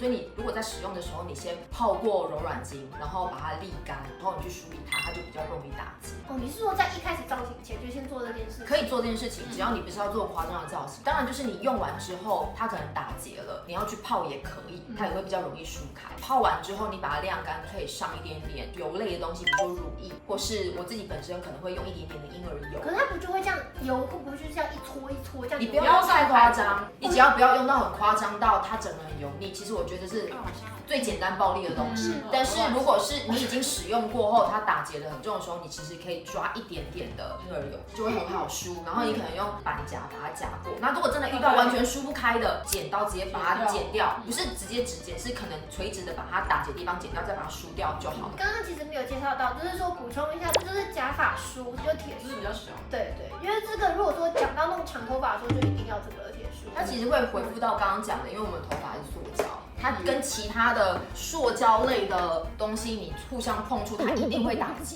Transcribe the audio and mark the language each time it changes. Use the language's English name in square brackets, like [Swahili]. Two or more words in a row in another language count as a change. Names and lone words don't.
[Chinese] 所以你如果在使用的時候，你先泡過柔軟巾，然後把它瀝乾，然後你去梳理它，它就比較容易打結。哦，你是說在一開始造型前就先做這件事？可以做這件事情，只要你不是要做誇張的造型。當然就是你用完之後，它可能打結了，你要去泡也可以，它也會比較容易梳開。泡完之後，你把它晾乾，可以上一點點油類的東西，比如說乳液，或是我自己本身可能會用一點點的嬰兒油。可是它不就會這樣油會不會就是這樣一搓一搓這樣？你不要太誇張，你只要不要用到很誇張到它整個很油膩。其實我覺得是最簡單暴力的東西。但是如果是你已經使用過後，它打結的很重的時候，你其實可以抓一點點的嬰兒油，就會很好梳。然後你可能用板夾把它夾過。那如果真的遇到完全梳不開的，剪刀直接把它剪掉，不是直接指剪，是可能垂直的把它打結的地方剪掉，再把它梳掉就好了。剛剛其實沒有介紹到，就是說補充一下，這就是假髮梳，就鐵梳，比較小。對對，因為這個如果說講到弄長頭髮的時候，就一定要這個鐵梳。它其實會回復到剛剛講的，因為我們頭髮是塑膠。它跟其他的塑膠類的東西，你互相碰觸，它一定會打結。